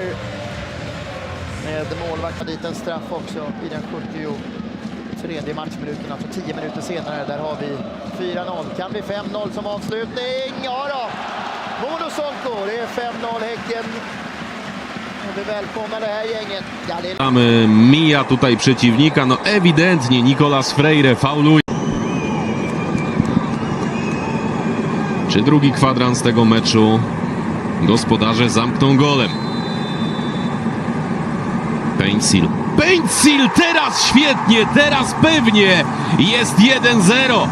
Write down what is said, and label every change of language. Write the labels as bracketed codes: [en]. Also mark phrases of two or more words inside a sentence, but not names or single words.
[sv] Med målvakten dit en straff också i den 73:e matchminuten, alltså 10 minuter senare. Där har vi 4-0. Kan bli 5-0 som avslutning. Ja då! Mono Sonko, det är 5-0 Häcken. Och vi välkomnar det här gänget. Ja, det är... [pl] Mija tutaj przeciwnika, no ewidentnie Nicolas Freire fauluje. Czy drugi kwadrans tego meczu gospodarze zamkną golem? Pencil teraz świetnie, teraz pewnie jest 1-0.